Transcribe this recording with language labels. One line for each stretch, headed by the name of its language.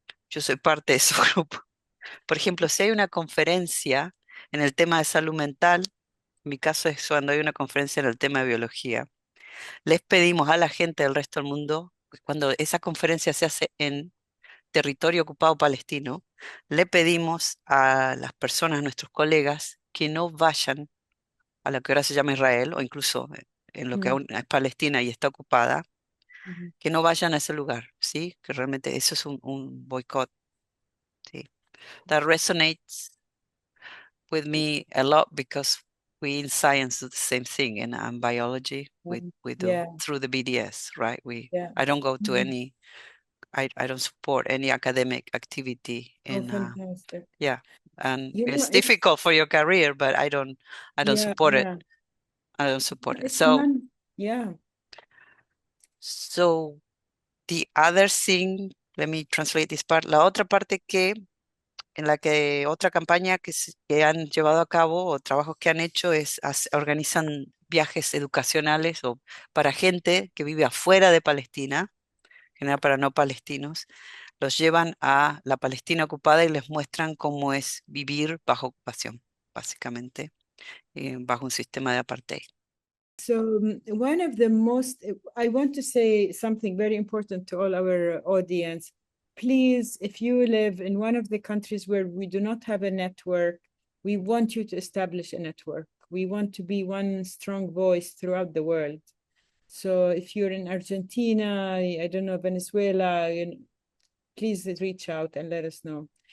Spanish: Yo soy parte de su grupo. Por ejemplo, si hay una conferencia en el tema de salud mental, en mi caso es cuando hay una conferencia en el tema de biología, les pedimos a la gente del resto del mundo, cuando esa conferencia se hace en territorio ocupado palestino, le pedimos a las personas, nuestros colegas, que no vayan a lo que ahora se llama Israel, o incluso en lo que aún es Palestina y está ocupada, que no vayan a ese lugar, ¿sí? Que realmente eso es un boicot, ¿sí?
English: That resonates with me a lot because we in science do the same thing, and biology we do through the BDS, right? I don't go to any, I don't support any academic activity in fantastic. And it's difficult for your career, but I don't support it. I don't support it. So so the other thing, let me translate this part.
Spanish: La otra parte en la que otra campaña que han llevado a cabo o trabajos que han hecho es organizan viajes educacionales o para gente que vive afuera de Palestina, en general para no palestinos, los llevan a la Palestina ocupada y les muestran cómo es vivir bajo ocupación, básicamente, bajo un sistema de apartheid.
English: So one of the most, I want to say something very important to all our audience. Please, if you live in one of the countries where we do not have a network, we want you to establish a network. We want to be one strong voice throughout the world. So if you're in Argentina, I don't know, Venezuela, please reach out and let us know.